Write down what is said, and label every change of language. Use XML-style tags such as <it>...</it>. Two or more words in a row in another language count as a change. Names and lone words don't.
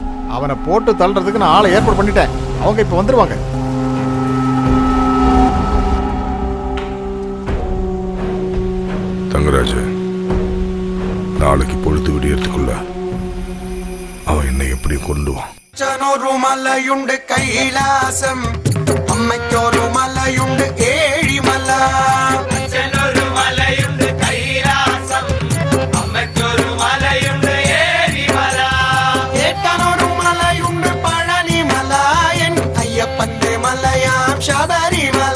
<ta>அவனை போட்டு தள்ளுறதுக்கு நான் ஆளை ஏற்பாடு பண்ணிட்டேன். அவங்க இப்ப வந்துருவாங்க. தங்கராஜ, நாளைக்கு பொழுது விடியறதுக்குள்ள அவன் என்னை எப்படி கொண்டுவான்?</ta> <ml>അച്ഛനൊരു മലയുണ്ട് കൈലാസം, അമ്മയ്ക്കൊരു മലയുണ്ട് ഏഴിമല. അച്ഛനൊരു മലയുണ്ട് കൈലാസം, അമ്മയ്ക്കൊരു മലയുണ്ട് ഏഴിമല. ഏട്ടനൊരു മലയുണ്ട് പഴനിമല, എൻ അയ്യപ്പന്റെ മലയാം ശബരിമല.</ml>